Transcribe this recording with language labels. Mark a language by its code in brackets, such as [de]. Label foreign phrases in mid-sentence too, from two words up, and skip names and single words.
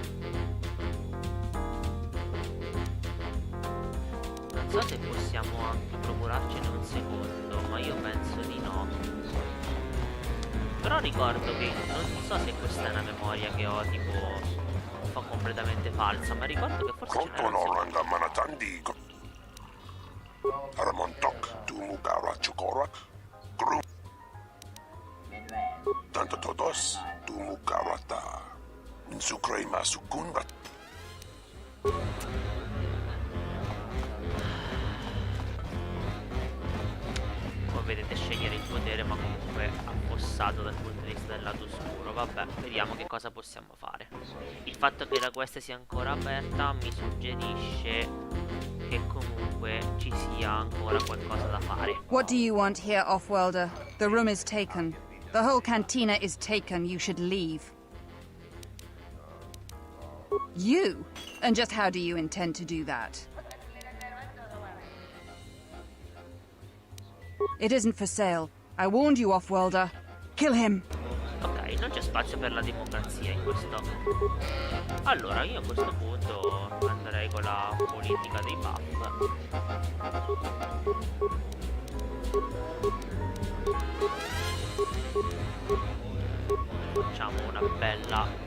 [it] Non so se possiamo anche procurarcene un secondo, ma io penso di no. Però ricordo che, non so se questa è una memoria che ho tipo un po' completamente falsa, ma ricordo che forse ce n'era un secondo. Aramontok Tumugara Chukorak. Gru. Tanto todos Tumugarata. Insukre Masukunra. Come vedete scegliere il potere, ma comunque affossato dal punto di vista del lato oscuro. Vabbè, vediamo che cosa possiamo fare. Il fatto che la quest sia ancora aperta mi suggerisce che comunque ci sia ancora qualcosa da fare. [en] What do you want here, Offworlder? The room is taken. The whole cantina is taken. You should leave. You? And just how do you intend to do that? It isn't for sale. I warned you, Offworlder. Kill him! [it] Ok, non c'è spazio per la democrazia in questo. Allora, io a questo punto andrei con la politica dei buff. Facciamo una bella...